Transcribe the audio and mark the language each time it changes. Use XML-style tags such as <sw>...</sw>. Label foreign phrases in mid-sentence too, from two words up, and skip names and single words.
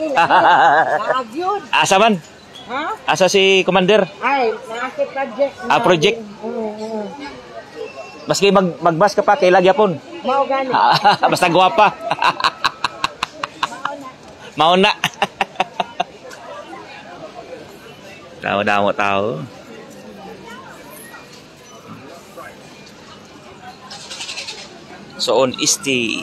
<ceb>Asa man? Ha? Asa si Commander? Ay, nakakit project. Project. Maski magbas ka pa kay lagyapon. Mao gani. Basta gwapa. Mauna. Damo tao. So on isti.</ceb>